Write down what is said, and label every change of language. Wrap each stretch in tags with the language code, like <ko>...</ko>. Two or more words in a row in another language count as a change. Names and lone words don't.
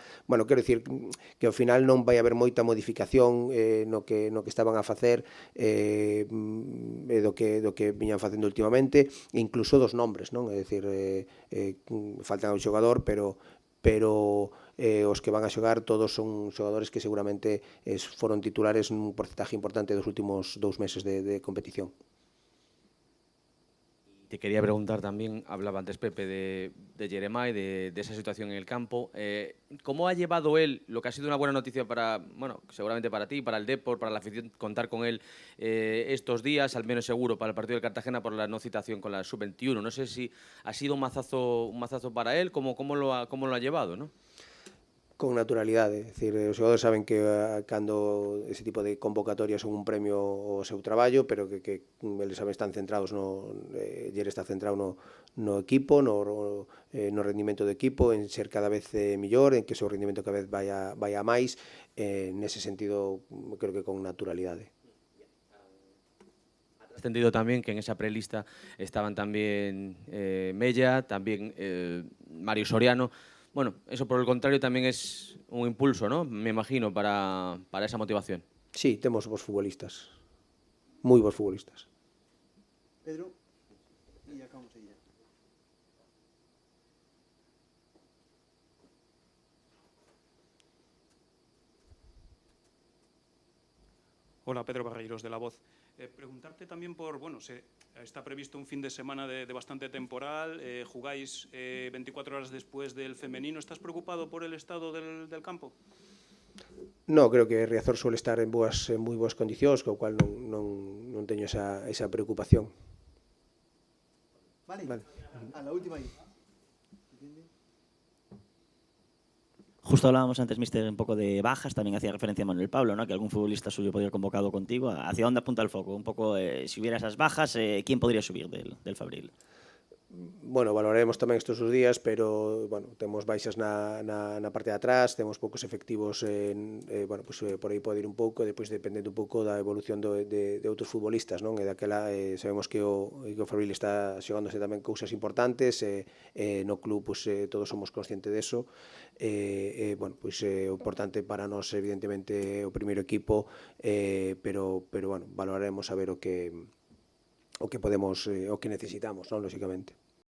<gl>Bueno, quero dicir que ao final non vai haber moita modificación no que estaban a facer, do que viñan facendo últimamente, incluso dos nombres, non? É dicir, faltan un xogador, pero os que van a xogar todos son xogadores que seguramente foron titulares nun porcentaje importante dos últimos 2 meses de competición.</gl> <es>Te quería preguntar también, hablaba antes Pepe de Jeremai, de esa situación en el campo. ¿Cómo ha llevado él lo que ha sido una buena noticia para, bueno, seguramente para ti, para el Depor, para la afición, contar con él estos días, al menos seguro, para el partido del Cartagena por la no citación con la Sub-21? No sé si ha sido un mazazo para él, ¿cómo lo ha llevado, ¿no?</es> <gl>Con naturalidade, é dicir, os xogadores saben que cando ese tipo de convocatorias son un premio ao seu traballo, pero que eles saben están centrados Ller está centrado no equipo, no rendimento do equipo, en ser cada vez mellor, en que o seu rendimento cada vez vaya a máis, nese sentido, creo que con naturalidade.</gl> <es>Has entendido también que en esa prelista estaban también Mella, también Mario Soriano. Bueno, eso por el contrario también es un impulso, ¿no? Me imagino, para esa motivación. Sí,</es> <gl>temos bons futbolistas, moi bons futbolistas.</gl> <es>Pedro, y acabamos ahí ya. Hola, Pedro Barreiros, de La Voz. Preguntarte también por, bueno, está previsto un fin de semana de bastante temporal, jugáis 24 horas después del femenino. ¿Estás preocupado por el estado del campo? No,</es> <gl>creo que Riazor suele estar en moi boas condicións, co cual non teño esa preocupación.</gl> <es>Vale. A la última ahí. Justo hablábamos antes, mister, un poco de bajas, también hacía referencia a Manuel Pablo, ¿no? Que algún futbolista suyo podría haber convocado contigo. ¿Hacia dónde apunta el foco? Un poco, si hubiera esas bajas, ¿quién podría subir del Fabril?</es> <gl>bueno, valoraremos tamén estes os días, pero, bueno, temos baixas na parte de atrás, temos poucos efectivos, bueno, pues, por aí pode ir un pouco, e depois dependendo un pouco da evolución de outros futbolistas, non? E daquela, sabemos que o Fabril está xogándose tamén cousas importantes, no club, pues, todos somos conscientes deso, bueno, pues, o importante para nós, evidentemente, o primeiro equipo, pero, bueno, valoraremos a ver o que podemos, o que necesitamos, non, lóxicamente.</gl>